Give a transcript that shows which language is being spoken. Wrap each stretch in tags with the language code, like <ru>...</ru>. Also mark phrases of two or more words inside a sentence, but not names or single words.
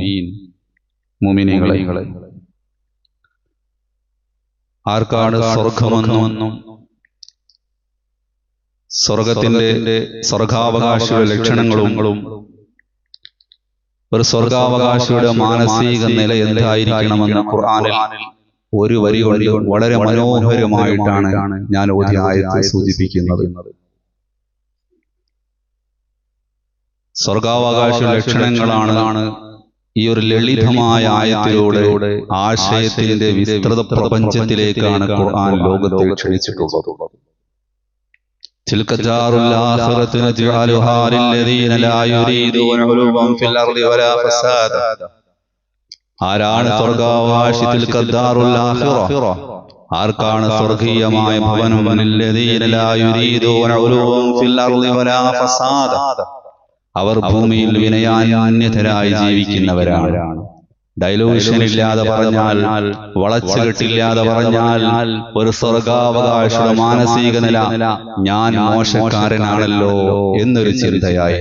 <ml>മുഅ്മിനീങ്ങളെ, ആർക്കാണ് സ്വർഗമെന്നും സ്വർഗത്തിന്റെ സ്വർഗാവകാശിയുടെ ലക്ഷണങ്ങളും ഒരു സ്വർഗാവകാശിയുടെ മാനസിക നില എന്തായിരിക്കണമെന്ന് ഖുർആനിൽ ഒരു വരി കൊണ്ട് വളരെ മനോഹരമായിട്ടാണ് ഞാൻ ഓതിയ ആയത്ത് സൂചിപ്പിക്കുന്നത്. സ്വർഗാവകാശിയുടെ ലക്ഷണങ്ങളാണ് ഈ ഒരു ലളിതമായ ആയത്തിലൂടെ ആശയത്തിന്റെ വിസ്തൃത പ്രപഞ്ചത്തിലേക്കാണ് ഖുർആൻ ലോകത്തെ ക്ഷണിച്ചിട്ടുള്ളത്.</ml> <ar>تلك الدار الآخرة نجعلها للذين لا يريدون علوا في الأرض ولا فسادا.</ar> <ml>ആരാണ് സ്വർഗാവകാശി?</ml> <ar>تلك الدار الآخرة,</ar> <ml>ആർക്കാണ് സ്വർഗീയമായ ഭവനം?</ml> <ar>للذين لا يريدون علوا في الأرض ولا فسادا,</ar> <ml>അവർ ഭൂമിയിൽ വിനയാന്യതരായി ജീവിക്കുന്നവരാണ്. ഡൈലൂഷൻ ഇല്ലാതെ പറഞ്ഞാൽ, വളച്ചുകെട്ടില്ലാതെ പറഞ്ഞാൽ, ഒരു സ്വർഗാവകാശിയുടെ മാനസിക നില ഞാൻ മോശക്കാരനാണല്ലോ എന്നൊരു ചിന്തയായി.</ml>